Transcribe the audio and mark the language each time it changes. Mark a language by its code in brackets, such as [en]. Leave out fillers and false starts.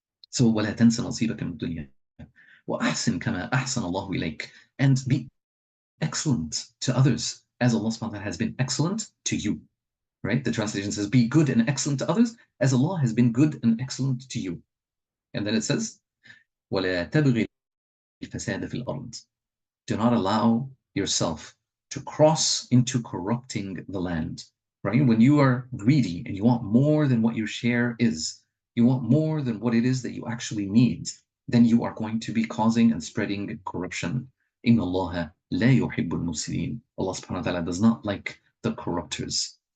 [en] So [ar] ولا تنس نصيبك من الدنيا وأحسن كما أحسن الله إليك, [en] and be excellent to others as Allah subhanahu wa ta'ala has been excellent to you. Right? The translation says, be good and excellent to others as Allah has been good and excellent to you. And then it says, [ar] ولا تبغي الفساد في الأرض. [en] Do not allow yourself to cross into corrupting the land. Right? When you are greedy and you want more than what your share is, you want more than what it is that you actually need, then you are going to be causing and spreading corruption. [ar] إِنَّ اللَّهَ لَا يُحِبُّ الْمُفْسِدِينَ. [en] Allah subhanahu wa ta'ala does not like the corruptors.